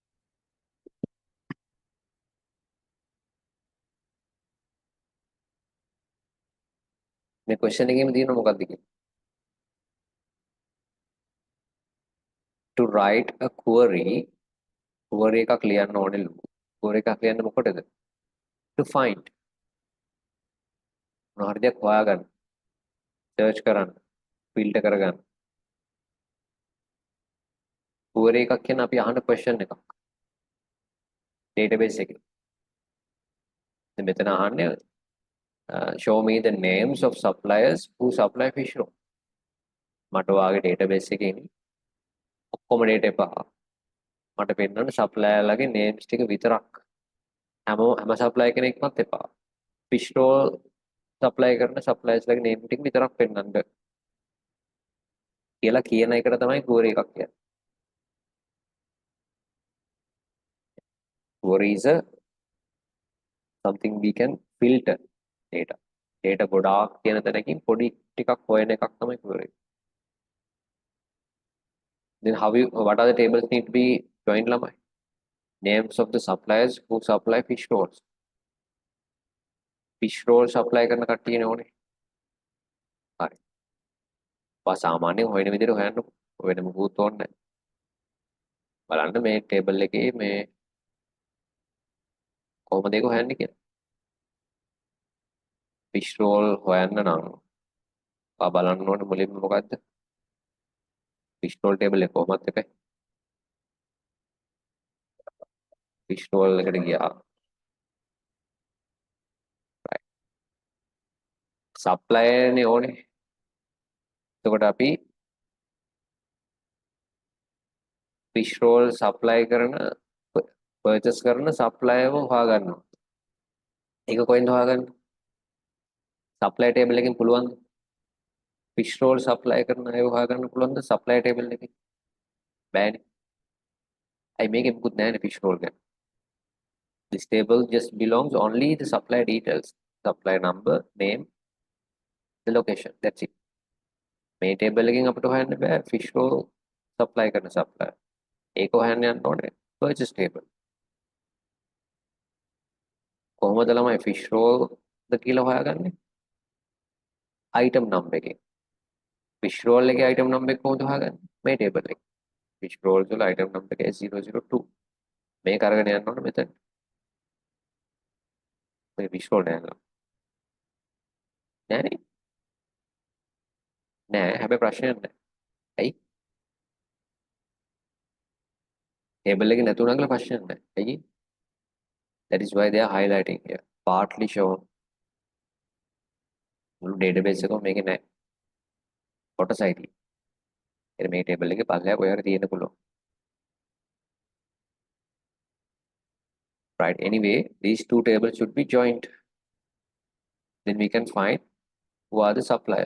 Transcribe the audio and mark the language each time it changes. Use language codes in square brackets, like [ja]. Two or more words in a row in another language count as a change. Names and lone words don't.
[si] මේ question එකේම තියෙන මොකක්ද කියලා. [en] to write a query [si] එකක් ලියන්න ඕනේ ලු. query එකක් ලියන්න මොකටද? [en] to find. [si] මොන හරි දෙයක් හොයාගන්න. search කරන්න. filter කරගන්න. query එකක් කියන්නේ අපි අහන question එකක්. [en] database [si] එකේ. දැන් මෙතන අහන්නේ [en] show me the names of suppliers who supply fish roll. [si] මට ඔයාගේ database එකේ ඉන්නේ ඔක්කොම data එපා. මට පෙන්නන්න supplier ලගේ names ටික විතරක්. හැම supplier කෙනෙක්වත් එපා. [en] fish roll supply [si] කරන suppliers ලගේ name ටික විතරක් පෙන්නන්න කියලා කියන එකට තමයි query එකක් කියන්නේ. [en] query is a something we can filter data. [si] Data ගොඩාක් කියන තැනකින් පොඩි ටිකක් හොයන එකක් තමයි query. [en] Then what are the tables need to be joined ළමයි? Names of the suppliers who supply fish rolls. Fish roll supply [si] කරන කට්ටියනේ ඕනේ. හරි. සාමාන්‍යයෙන් හොයන විදිහට හොයන්නකො. වෙන මොකුත් ඕනේ නැහැ. බලන්න මේ ටේබල් එකේ මේ කොහොමද ඒක හොයන්නේ කියලා. [en] fish roll [si] හොයන්න නම් බලන්න ඕනේ මුලින්ම මොකද්ද? [en] fish roll table [si] එක කොහොමද එකයි? [en] fish roll [si] එකට ගියා. [en] right. supplier [si] නේ ඕනේ. එතකොට අපි [en] fish roll supply [si] කරන purchase කරන supplier ව හොයාගන්නවා. ඒක කොහෙන්ද හොයාගන්නේ? supply table එකෙන් පුළුවන්ද? [en] fish roll supply [si] කරන අයව හොයාගන්න පුළුවන්ද [en] supply table [si] එකෙන්? බෑනේ. අයි මේකේ මුකුත් නැහැනේ [en] fish roll [si] ගැන. [en] This table just belongs only the supply details. Supply number, name, the location. That's it. [si] මේ table එකෙන් අපිට හොයන්න බෑ [en] fish roll supply [si] කරන supplier. ඒක හොයන්න යන්න ඕනේ [en] purchase table. [si] කොහොමද ළමයි [en] fish roll [si] ද කියලා හොයාගන්නේ? [en] item number [si] එකෙන්. [en] fish roll [si] එකේ [en] item number [si] එක කොහොමද හොයාගන්නේ? මේ table එකේ. [en] fish roll [si] වල [en] item number [si] එක 002. මේක අරගෙන යන්න ඕනේ මෙතන. මේ [en] fish roll [si] නෑ. නෑනේ. නෑ හැබැයි ප්‍රශ්නයක් නෑ. ඇයි? table එකේ නැතුණා කියලා ප්‍රශ්නයක් නෑ. ඇයි? [en] That is why they are highlighting here. Partly shown. [si] මුළු database එකම මේකේ නෑ. කොටසයි තියෙන්නේ. එතන මේ table එකේ පල්ලෙහා කොහේ හරි තියෙන්න පුළුවන්. [en] Right. Anyway, these two tables should be joined. Then we can find who are the supplier.